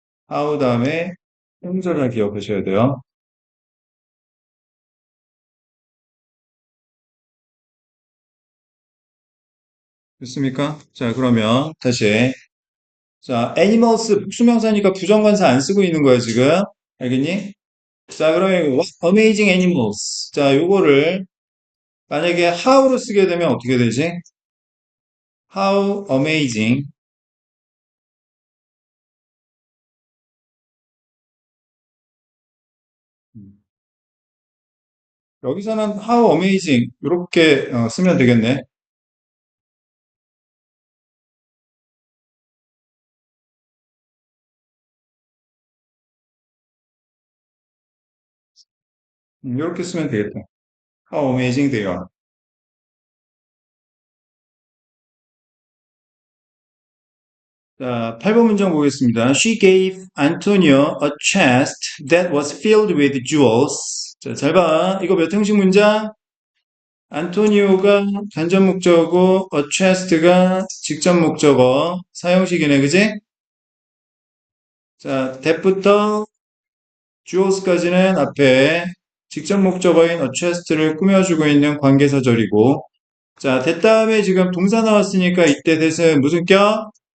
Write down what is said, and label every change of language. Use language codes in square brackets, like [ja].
[ko] how 다음에 순서 잘 기억하셔야 돼요. 됐습니까? 자, 그러면 다시. 자, animals 복수명사니까 부정관사 안 쓰고 있는 거야, 지금. 알겠니? 자, 그러면 [en] what amazing animals. [ko] 자, 요거를 만약에 how로 쓰게 되면 어떻게 되지? [en] How amazing. [ko] 여기서는 [en] how amazing [ko] 이렇게 쓰면 되겠네. 이렇게 쓰면 되겠다. [en] How amazing they are. [ko] 자, 8번 문장 보겠습니다. [en] She gave Antonio a chest that was filled with jewels. [ko] 자, 잘 봐. 이거 몇 형식 문장? 안토니오가 간접 목적어, a chest가 직접 목적어, 사형식이네, 그지? 자, that부터 jewels까지는 앞에 직접 목적어인 a chest를 꾸며주고 있는 관계사절이고, 자, that 다음에 지금 동사 나왔으니까 이때 that은 무슨 격?